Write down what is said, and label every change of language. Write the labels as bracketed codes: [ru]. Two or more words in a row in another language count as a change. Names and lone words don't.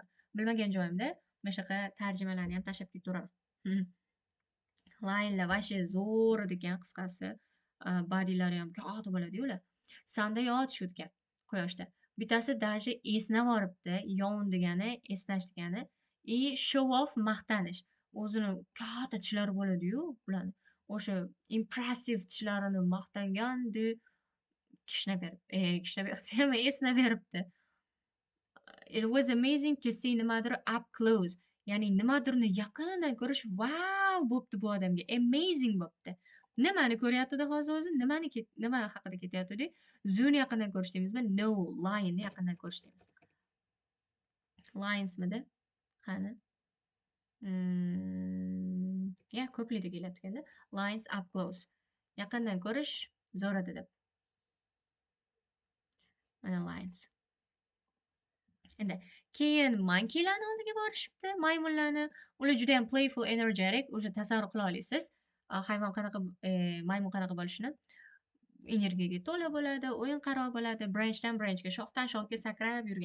[uz] Bilmagan joyimda men shunaqa tarjimalarni ham tashlab ketaveraman. Line'lar vashe zo'r ekan, qisqasi. Bodylari ham katta bo'ladi-yu ular. Sanda yotishayotgan quyoshda. Bittasi даже esnavoribdi. Yon degani esnash degani, [en] show off maqtanish. [uz] O'zini katta tishlari bo'ladi-yu ularni. O'sha impressive tishlarini maqtanganda esnaveribdi. [en] It was amazing to see nimadir up close. [uz] Ya'ni nimadirni yaqindan ko'rish wow bo'pti bu odamga. Amazing bo'pti. Nimani ko'ryapti hozir o'zi? Nima haqida ketyapti? Zooni yaqindan ko'rish deymizmi? No, lion'ni yaqindan ko'rish deymiz. Lionsmidi? Qani? Ko'plikda kelyapti endi. [en] Lions up close. [uz] Yaqindan ko'rish zo'r edi deb. Mana lions. Endi keyin monkeylarni oldiga borishibdi, maymunlarni. Ular juda ham [en] playful, energetic, [uz] o'sha tasavvur qila olasiz. Hayvon qanaqa, maymun qanaqa bo'lishini. Energiyaga to'la bo'ladi, o'yinqaroq bo'ladi, branchdan branchga, shoxdan shoxga sakrab yurgan.